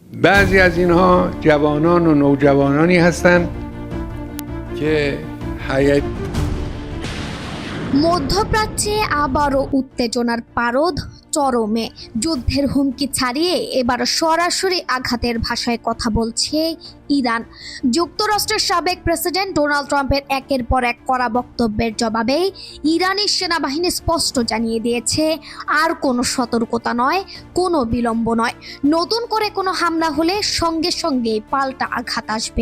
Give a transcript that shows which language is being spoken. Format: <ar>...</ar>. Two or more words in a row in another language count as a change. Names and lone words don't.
<fa>بعضی از اینها جوانان و نوجوانانی هستند که حیات</fa> <bn>মধ্যপ্রাচ্যে আবারও উত্তেজনার পারদ চরমে। যুদ্ধের হুমকি ছাড়িয়ে এবার সরাসরি আঘাতের ভাষায় কথা বলছে ইরান। যুক্তরাষ্ট্রের সাবেক প্রেসিডেন্ট ডোনাল্ড ট্রাম্পের একের পর এক কড়া বক্তব্যের জবাবে ইরানি সেনাবাহিনী স্পষ্ট জানিয়ে দিয়েছে, আর কোনো সতর্কতা নয়, কোনো বিলম্ব নয়, নতুন করে কোনো হামলা হলে সঙ্গে সঙ্গে পাল্টা আঘাত আসবে।</bn>